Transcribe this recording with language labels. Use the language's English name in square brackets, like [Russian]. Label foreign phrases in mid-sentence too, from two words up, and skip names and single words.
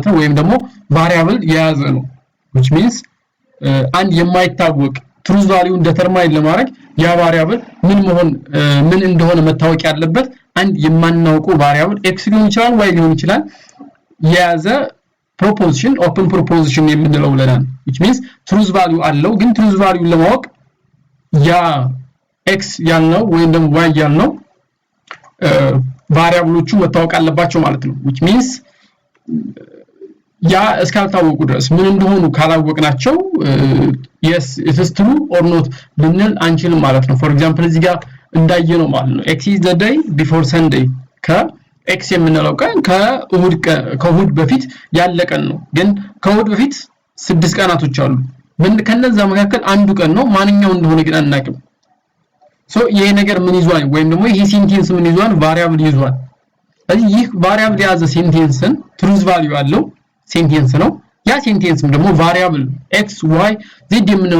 [Amharic] ነው ወይም ደግሞ ቫሪያብል የያዘ ነው [English] which means [Amharic] አንድ የማይታወቅ [English] truth value determine [Amharic] ለማድረግ ያ ቫሪያብል ምን እንደሆነ መታወቅ ያለበት አንድ የማናውቀው ቫሪያብል x ሊሆን ይችላል y ሊሆን ይችላል የያዘ [English] proposition open proposition [Amharic] የምንለው ለናል [English] which means truth value [Amharic] አለው ግን [English] truth value [Amharic] ለማወቅ ያ x ያልነው ወይም ደግሞ y ያልነው ቫሪያብሎቹ መታወቅ አለባቸው ማለት ነው [English] which means [Amharic] ያ እስካልታወቁ ድረስ ምን እንደሆኑ ካላወቅናቸው [English] yes it is true or not [Amharic] ልንል አንችልም ማለት ነው [English] for example [Amharic] እዚህ ጋር እንዳየነው ማለት ነው [English] x is the day before sunday [Amharic] x የምንለው ቀን ከእሁድ በፊት ያለቀን ነው ግን ከእሁድ በፊት 6 ቀናቶች አሉ ከነዛ መካከል አንዱ ቀን ነው ማንኛው እንደሆነ ግን አናውቅም ሶ ይሄ ነገር ምን ይዟል ወይም ደግሞ ይሄ ሴንቴንስ ምን ይዟል ቫሪያብል ይዟል ስለዚህ ይህ ቫሪያብል የያዘ ሴንቴንስን [English] truth value [Amharic] አለው ሴንቴንስ ነው ያ ሴንቴንስም ደግሞ ቫሪያብል x y z የምንለው